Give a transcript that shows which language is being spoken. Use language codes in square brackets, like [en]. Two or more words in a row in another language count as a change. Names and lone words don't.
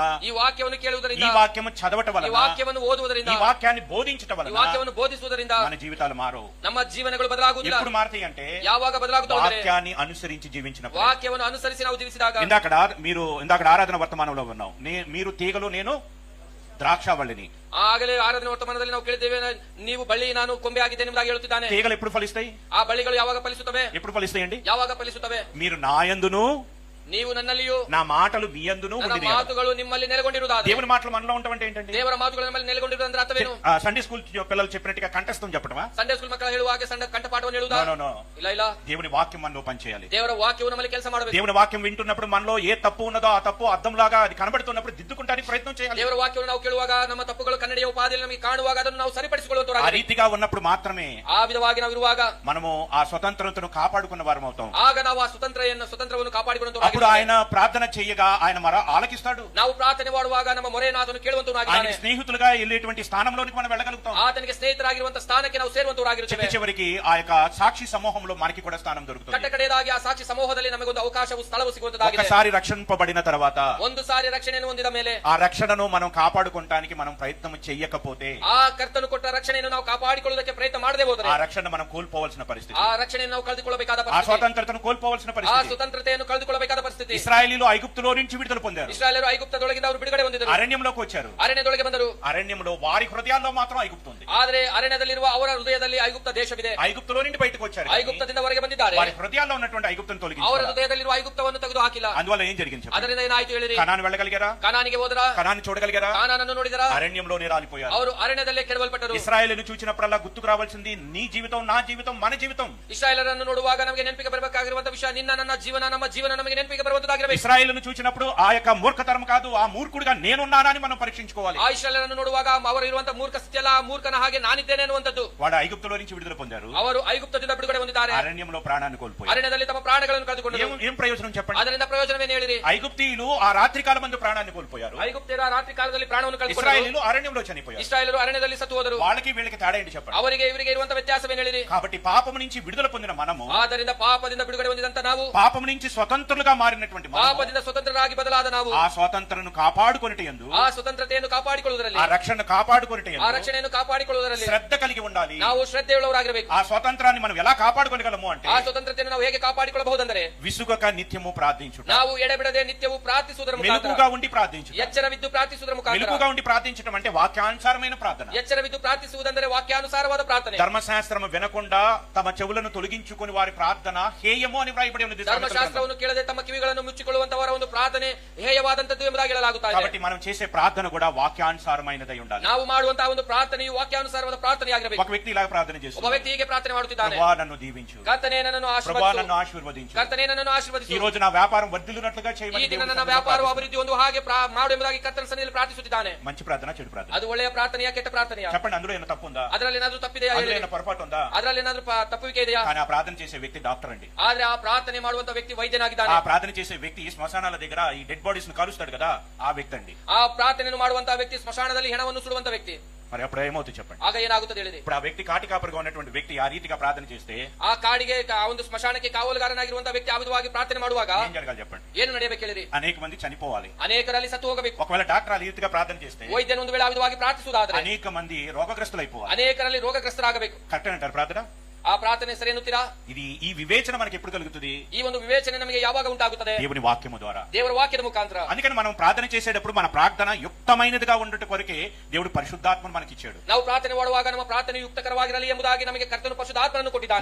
[kn] ಈ ವಾಕ್ಯವನ್ನು [te] ఈ [kn] ಕೇಳುವುದರಿಂದ, [te] వాక్యము చదవట [kn] ಈ [te] వలన, [kn] ವಾಕ್ಯವನ್ನು ಓದುವುದರಿಂದ, [te] ఈ వాక్యాన్ని బోధించట [kn] ಈ [te] వలన [kn] ವಾಕ್ಯವನ್ನು ಬೋಧಿಸುವುದರಿಂದ [te] మన జీవితాలు మారు. [kn] ನಮ್ಮ ಜೀವನಗಳು ಬದಲಾಗುವುದಿಲ್ಲ. [te] ఎప్పుడు మారుతాయి అంటే [kn] ಯಾವಾಗ ಬದಲಾಗುತ್ತದೆ? [te] వాక్యాన్ని అనుసరించి జీవించినప్పుడు. [kn] ವಾಕ್ಯವನ್ನು ಅನುಸರಿಸಿ ನಾವು ಜೀವಿಸಿದಾಗ. [te] ఇందాక ఆరాధన వర్తమానంలో ఉన్నాం, మీరు తీగలు నేను ద్రాక్షావళిని. [kn] ಆಗಲೇ ಆರಾಧನೆ ವರ್ತಮಾನದಲ್ಲಿ ನಾವು ಕೇಳಿದ್ದೇವೆ, ನೀವು ಬಳ್ಳಿ ನಾನು ಕೊಂಬೆ ಆಗಿದ್ದೇನೆ ಎಂಬುದಾಗಿ ಹೇಳುತ್ತಿದ್ದಾನೆ. [te] తీగలు ఎప్పుడు ఫలిస్తాయి? [kn] ಆ ಬಳ್ಳಿಗಳು ಯಾವಾಗ ಫಲಿಸುತ್ತವೆ? [te] ఎప్పుడు ఫలిస్తాయండి? [kn] ಯಾವಾಗ ಫಲಿಸುತ್ತವೆ? [te] మీరు నా యందును [kn] ನೀವು ನನ್ನಲ್ಲಿಯೂ [te] నా మాటలు మీ యందును [kn] ನನ್ನ [te] ఉండిన [kn] ಮಾತುಗಳು ನಿಮ್ಮಲ್ಲಿ ನೆಲೆಗೊಂಡಿರುವುದಾದರೆ [te] దేవుని మాటలు మనలో ఉండటం ఏంటంటే [kn] ದೇವರ ಮಾತುಗಳು ನಮ್ಮಲ್ಲಿ ನೆಲೆಗೊಂಡಿರುವುದು ಅಂದ್ರೆ ಅರ್ಥವೇನು? [en] Sunday school [te] పిల్లలు చెప్పినట్టుగా కంఠస్థం చెప్పడమా? [en] Sunday school [kn] ಮಕ್ಕಳು ಹೇಳುವ ಹಾಗೆ ಸಣ್ಣ ಕಂಠಪಾಠವನ್ನು ಹೇಳುವುದಾ? [en] no no [kn] ಇಲ್ಲ ಇಲ್ಲ, [te] దేవుని వాక్యం మనలో పనిచేయాలి. [kn] ದೇವರ ವಾಕ್ಯವು ನಮ್ಮಲ್ಲಿ ಕೆಲಸ ಮಾಡಬೇಕು. [te] దేవుని వాక్యం వింటున్నప్పుడు మనలో ఏ తప్పు ఉన్నదో ఆ తప్పు అద్దంలాగా అది కనబడుతున్నప్పుడు దిద్దుకుంటానికి ప్రయత్నం చేయాలి. [kn] ದೇವರ ವಾಕ್ಯವನ್ನು ನಾವು ಕೇಳುವಾಗ ನಮ್ಮ ತಪ್ಪುಗಳು ಕನ್ನಡಿಯ ಉಪಾಧಿಯಲ್ಲಿ ನಮಗೆ ಕಾಣುವಾಗ ಅದನ್ನು ನಾವು [te] ఆ [kn] ಸರಿಪಡಿಸಿಕೊಳ್ಳುವಂತವರಾಗಿ [te] రీతిగా ఉన్నప్పుడు మాత్రమే [kn] ಆ ವಿಧವಾಗಿ ನಾವು ಇರುವಾಗ [te] మనము ఆ స్వతంత్రతను కాపాడుకున్న వారం అవుతాం. [kn] ಆಗ ನಾವು ಆ ಸ್ವತಂತ್ರವನ್ನು [te] అప్పుడు [kn] ಕಾಪಾಡಿಕೊಳ್ಳುವಂತವರಾಗಿ [te] ఆయన ప్రార్థన చేయగా ఆయన మర ఆలకిస్తాడు. [kn] ನಾವು ಪ್ರಾರ್ಥನೆ ಮಾಡುವಾಗ ನಮ್ಮ ಮೊರೆಯನ್ನು ಆತನು ಕೇಳುವಂತವನಾಗಿದ್ದಾನೆ. [te] ఆయన స్నేహితులుగా వెళ్ళేటువంటి స్థానంలోనికి మనం వెళ్ళగలుగుతాం. [kn] ಆತನಿಗೆ ಸ್ನೇಹಿತರಾಗಿರುವಂತಹ ಸ್ಥಾನಕ್ಕೆ ನಾವು ಸೇರುವಂತವರಾಗಿರುತ್ತೇವೆ. [te] చిట్ట చివరికి ఆ యొక్క సాక్షి సమూహంలో మనకి కూడా స్థానం దొరుకుతుంది. [kn] ಕಟ್ಟ ಕಡೆಯದಾಗಿ ಆ ಸಾಕ್ಷಿ ಸಮೂಹದಲ್ಲಿ ನಮಗೊಂದು ಅವಕಾಶವು ಸ್ಥಳವು ಸಿಗುವಂತದಾಗಿದೆ. [te] ఒకసారి రక్షింపబడిన తర్వాత [kn] ಒಂದು ಸಾರಿ ರಕ್ಷಣೆಯನ್ನು ಹೊಂದಿದ ಮೇಲೆ [te] ఆ రక్షణను మనం కాపాడుకోవడానికి మనం ప్రయత్నం చెయ్యకపోతే [kn] ಆ ಕರ್ತನು ಕೊಟ್ಟ ರಕ್ಷಣೆಯನ್ನು ನಾವು ಕಾಪಾಡಿಕೊಳ್ಳುವುದಕ್ಕೆ ಪ್ರಯತ್ನ ಮಾಡದೆ ಹೋದರೆ [te] ఆ రక్షణ మనం కోల్పోవలసిన పరిస్థితి, [kn] ಆ ರಕ್ಷಣೆಯನ್ನು ನಾವು ಕಳೆದುಕೊಳ್ಳಬೇಕಾದ [te] ఆ [kn] ಪರಿಸ್ಥಿತಿ, [te] స్వతంత్రతను కోల్పోవలసిన [kn] ಆ [te] పరిస్థితి. [kn] ಸ್ವತಂತ್ರತೆಯನ್ನು ಕಳೆದುಕೊಳ್ಳಬೇಕಾದ ಪರಿಸ್ಥಿತಿ. [te] ఇశ్రాయేలీలు ఐగుప్తులో నుంచి విడుదల పొందారు. [kn] ಇಸ್ರಾಯೇಲರು ಐಗುಪ್ತದೊಳಗಿಂದ ಅವರು ಬಿಡುಗಡೆ ಹೊಂದಿದರು, [te] అరణ్యంలోకి వచ్చారు. [kn] ಅರಣ್ಯದೊಳಗೆ ಬಂದರು. [te] అరణ్యంలో వారి హృదయాల్లో మాత్రం ఐగుప్తు ఉంది. [kn] ಆದರೆ ಅರಣ್ಯದಲ್ಲಿರುವ ಅವರ ಹೃದಯದಲ್ಲಿ ಐಗುಪ್ತ ದೇಶವಿದೆ. [te] ఐగుప్తులో నుండి బయటకు వచ్చారు. [kn] ಐಗುಪ್ತದಿಂದ ಹೊರಗೆ ಬಂದಿದ್ದಾರೆ. [te] వారి హృదయాల్లో ఉన్నటువంటి ఐగుప్తును [kn] ಅವರ [te] తొలగించారు. [kn] ಹೃದಯದಲ್ಲಿರುವ ಐಗುಪ್ತವನ್ನು ತೆಗೆದು ಹಾಕಿಲ್ಲ. [te] అందువల్ల ఏం జరిగింది చెప్పండి? [kn] ಅದರಿಂದ ಏನಾಯ್ತು ಹೇಳಿರಿ? [te] కనాను వెళ్ళగలిగారా? [kn] ಕಾನಾನಿಗೆ ಹೋದರ? [te] కనాన్ని చూడగలిగారా? [kn] ಕಾನಾನನ್ನು ನೋಡಿದರ? [te] అరణ్యంలోనే రాలిపోయారు. [kn] ಅವರು ಅರಣ್ಯದಲ್ಲೇ ಕೆಡವಲ್ಪಟ್ಟರು. [te] ఇశ్రాయేలును చూచినప్పుడల్లా గుర్తుకు రావాల్సింది నీ జీవితం, నా జీవితం, మన జీవితం. [kn] ಇಸ್ರಾಯೇಲರನ್ನು ನೋಡುವಾಗ ನಮಗೆ ನೆನಪಿಗೆ ಬರಬೇಕಾಗಿರುವಂತಹ ವಿಷಯ ನಿನ್ನ ನನ್ನ ಜೀವನ, ನಮ್ಮ ಜೀವನ ನಮಗೆ ನೆನಪಿಗೆ ಬರುವಂತದ್ದಾಗಿರಬೇಕು. [te] ఇశ్రాయేలును చూచినప్పుడు ఆ యొక్క మూర్ఖతరం కాదు, ఆ మూర్ఖుడిగా నేనున్నానని మనం పరీక్షించుకోవాలి. [kn] ಆ ಇಸ್ರಾಯೇಲರನ್ನು ನೋಡುವಾಗ ಅವರು ಇರುವಂತಹ ಮೂರ್ಖ ಸ್ಥಿತಿಯಲ್ಲ, ಆ ಮೂರ್ಖನ ಹಾಗೆ ನಾನಿದ್ದೇನೆ ಅನ್ನುವಂಥದ್ದು. [te] వాడు ఐగుప్తులో నుంచి విడుదల పొందారు. [kn] ಅವರು ಐಗುಪ್ತದಿಂದ ಬಿಡುಗಡೆ ಹೊಂದಿದ್ದಾರೆ. [te] అరణ్యంలో ప్రాణాన్ని కోల్పోయారు. [kn] ಅರಣ್ಯದಲ್ಲಿ ತಮ್ಮ ಪ್ರಾಣಗಳನ್ನು ಕಳೆದುಕೊಂಡರು. [te] ఏం ప్రయోజనం చెప్పండి? [kn] ಅದರಿಂದ ಪ್ರಯೋಜನವೇನು ಹೇಳಿರಿ? [te] ఐగుప్తీయులు ఆ రాత్రి కాలం మందు ప్రాణాన్ని కోల్పోయారు. [kn] ಐಗುಪ್ತರ ರಾತ್ರಿ ಕಾಲದಲ್ಲಿ ಪ್ರಾಣವನ್ನು ಕಳೆದುಕೊಂಡರು. [te] ఇశ్రాయేలీలు అరణ్యంలో చనిపోయారు. [kn] ಇಸ್ರಾಯೇಲರು ಅರಣ್ಯದಲ್ಲಿ ಸತ್ತು ಹೋದರು. [te] వాళ్ళకి వీళ్ళకి తేడా ఏంటి చెప్పండి? [kn] ಅವರಿಗೆ ಇವರಿಗೆ ಇರುವಂತಹ ವ್ಯತ್ಯಾಸವೇನು ಹೇಳಿರಿ? [te] కాబట్టి పాపం నుంచి విడుదల పొందిన మనము, [kn] ಆದ್ದರಿಂದ ಪಾಪದಿಂದ ಬಿಡುಗಡೆ ಹೊಂದಿದಂತ ನಾವು, [te] పాపం నుంచి స్వతంత్రులుగా మారినటువంటి మనము, [kn] ಪಾಪದಿಂದ ಸ್ವತಂತ್ರರಾಗಿ ಬದಲಾದ ನಾವು [te] ఆ స్వతంత్రను కాపాడుకొనుట యందు, [kn] ಆ ಸ್ವತಂತ್ರತೆಯನ್ನು ಕಾಪಾಡಿಕೊಳ್ಳುವುದರಲ್ಲಿ, [te] ఆ రక్షణను కాపాడుకొనుట [kn] ಆ [te] యందు [kn] ರಕ್ಷಣೆಯನ್ನು ಕಾಪಾಡಿಕೊಳ್ಳುವುದರಲ್ಲಿ [te] శ్రద్ధ కలిగి ఉండాలి. [kn] ನಾವು ಶ್ರದ್ಧೆಯುಳ್ಳವರಾಗಿರಬೇಕು. [te] ఆ స్వతంత్రాన్ని మనం ఎలా కాపాడుకోగలము అంటే [kn] ಆ ಸ್ವತಂತ್ರತೆಯನ್ನು ನಾವು ಹೇಗೆ ಕಾಪಾಡಿಕೊಳ್ಳಬಹುದಂದರೆ [te] విసుగక నిత్యము ప్రార్థించుట, [kn] ನಾವು ಎಡೆಬಿಡದೆ ನಿತ್ಯವೂ ಪ್ರಾರ್ಥಿಸುವುದರ ಮುಖಾಂತರ, [te] మెలకుగా ఉండి ప్రార్థించుట. [kn] ಎಚ್ಚರವಿದ್ದು ಪ್ರಾರ್ಥಿಸುವುದರ ಮುಖಾಂತರ. [te] మెలకుగా ఉండి ప్రార్థించడం అంటే వాక్యానుసారమైన ప్రార్థన. [kn] ಎಚ್ಚರವಿದ್ದು ಪ್ರಾರ್ಥಿಸುವುದೆಂದರೆ ವಾಕ್ಯಾನುಸಾರವಾದ ಪ್ರಾರ್ಥನೆ. [te] ధర్మశాస్త్రం వినకుండా తమ చెవులను తొలగించుకొని వారి ప్రార్థన హేయము అని వ్రాయబడి ఉన్నది. [kn] ಧರ್ಮಶಾಸ್ತ್ರವನ್ನು ಕೇಳದೆ ತಮ್ಮ ಕಿವಿಗಳನ್ನು ಮುಚ್ಚಿಕೊಳ್ಳುವಂತವರ ಒಂದು ಪ್ರಾರ್ಥನೆ ಹೇಯವಾದಂತದ್ದು ಎಂಬುದಾಗಿ ಹೇಳಲಾಗುತ್ತದೆ. [te] కాబట్టి మనం చేసే ప్రార్థన కూడా వాక్యానుసారమైనదై ఉండాలి. [kn] ನಾವು ಮಾಡುವಂತಹ ಒಂದು ಪ್ರಾರ್ಥನೆಯು ವಾಕ್ಯಾನುಸಾರವಾದ ಪ್ರಾರ್ಥನೆಯಾಗಿರಬೇಕು. [te] ఒక వ్యక్తి ఇలాగ ప్రార్థన [kn] ಒಬ್ಬ [te] చేస్తున్నాడు, [kn] ವ್ಯಕ್ತಿ ಹೀಗೆ ಪ್ರಾರ್ಥನೆ ಮಾಡುತ್ತಿದ್ದಾನೆ. [te] ప్రభువా నన్ను దీవించు, [kn] ಕರ್ತನೇ ನನ್ನನ್ನು [te] ప్రభువా [kn] ಆಶೀರ್ವದಿಸು, [te] నన్ను ఆశీర్వదించు, [kn] ಕರ್ತನೇ ನನ್ನನ್ನು [te] ఈ [kn] ಆಶೀರ್ವದಿಸು, [te] రోజు నా వ్యాపారం వర్ధిల్లునట్లుగా [kn] ಈ [te] చేయమని [kn] ದಿನ [te] దేవుని [kn] ನನ್ನ [te] సన్నిధిలో [kn] ವ್ಯಾಪಾರವು [te] ప్రార్థించు. [kn] ಅಭಿವೃದ್ಧಿ ಒಂದು ಹಾಗೆ ಮಾಡು ಎಂಬುದಾಗಿ ಕರ್ತನ ಸನ್ನಿಧಿಯಲ್ಲಿ ಪ್ರಾರ್ಥಿಸುತ್ತಿದ್ದಾನೆ. [te] మంచి ప్రార్థన, చెడు ప్రార్థన [kn] ಅದು ಒಳ್ಳೆಯ ಪ್ರಾರ್ಥನೆಯ ಕೆಟ್ಟ ಪ್ರಾರ್ಥನೆಯ? [te] చెప్పండి. అందులో ఏమైనా తప్పు ఉందా? [kn] ಅದರಲ್ಲಿ ಏನಾದ್ರೂ ತಪ್ಪಿದೆಯಾ? [te] అందులో ఏమైనా పొరపాటు ఉందా? [kn] ಅದರಲ್ಲಿ ಏನಾದ್ರೂ ತಪ್ಪುವಿಕೆ ಇದೆಯಾ? [te] కానీ ఆ ప్రార్థన చేసే వ్యక్తి డాక్టర్ అండి. [kn] ಆದ್ರೆ ಆ ಪ್ರಾರ್ಥನೆ ಮಾಡುವಂತ ವ್ಯಕ್ತಿ ವೈದ್ಯನಾಗಿದ್ದಾನೆ. [te] ఆ ప్రార్థన చేసే వ్యక్తి శ్మశానాల దగ్గర ఈ [en] dead bodies [te] ను కాలుస్తాడు కదా, ఆ వ్యక్తి అండి. [kn] ಆ ಪ್ರಾರ್ಥನೆಯನ್ನು ಮಾಡುವಂತಹ ವ್ಯಕ್ತಿ ಸ್ಮಶಾನದಲ್ಲಿ ಹೆಣವನ್ನು ಸುಡುವಂತ ವ್ಯಕ್ತಿ. [te] మరి అప్పుడు ఏమవుతుంది చెప్పండి? [kn] ಆಗ ಏನಾಗುತ್ತದೆ ಹೇಳಿದೆ? [te] ఇప్పుడు ఆ వ్యక్తి కాటి కాపరిగా ఉన్నటువంటి వ్యక్తి ఆ రీతిగా ప్రార్థన చేస్తే [kn] ಆ ಕಾಡಿಗೆ ಆ ಒಂದು ಸ್ಮಶಾನಕ್ಕೆ ಕಾವಲುಗಾರನಾಗಿರುವಂತಹ ವ್ಯಕ್ತಿ ಆ ವಿಧವಾಗಿ ಪ್ರಾರ್ಥನೆ ಮಾಡುವಾಗ [te] ఏం జరగాలి చెప్పండి? [kn] ಏನು ನಡೆಯಬೇಕು ಹೇಳಿರಿ? [te] అనేక మంది చనిపోవాలి. [kn] ಅನೇಕರಲ್ಲಿ ಸತ್ತು ಹೋಗಬೇಕು. [te] ఒకవేళ డాక్టర్ ఆ రీతిగా ప్రార్థన చేస్తే [kn] ವೈದ್ಯನ ಒಂದು ವೇಳೆ ಆ ವಿಧವಾಗಿ ಪ್ರಾರ್ಥಿಸುವುದಾದ್ರೆ [te] అనేక మంది రోగగ్రస్తులు అయిపోవాలి. [kn] ಅನೇಕರಲ್ಲಿ ರೋಗಗ್ರಸ್ತರಾಗಬೇಕು. [te] కరెక్ట్ అంటారు ప్రార్థన? [kn] ಆ ಪ್ರಾರ್ಥನೆ ಸರಿ ಎನ್ನುತ್ತೀರಾ? [te] ఇది ఈ వివేచన మనకి ఎప్పుడు కలుగుతుంది? [kn] ಈ ಒಂದು ವಿವೇಚನೆ ನಮಗೆ ಯಾವಾಗ ಉಂಟಾಗುತ್ತದೆ? [te] దేవుని వాక్యము ద్వారా. [kn] ದೇವರ ವಾಕ್ಯದ ಮುಖಾಂತರ. [te] అందుకని మనం ప్రార్థన చేసేటప్పుడు మన ప్రార్థన యుక్తమైనదిగా ఉండట కొరకే దేవుడు పరిశుద్ధాత్మను మనకి ఇచ్చాడు. [kn] ನಾವು ಪ್ರಾರ್ಥನೆ ಮಾಡುವಾಗ ನಮ್ಮ ಪ್ರಾರ್ಥನೆ ಯುಕ್ತಕರವಾಗಿರಲಿ ಎಂಬುದಾಗಿ ನಮಗೆ ಕರ್ತನು ಪರಿಶುದ್ಧಾತ್ಮನನ್ನು ಕೊಟ್ಟಿದ್ದಾನೆ.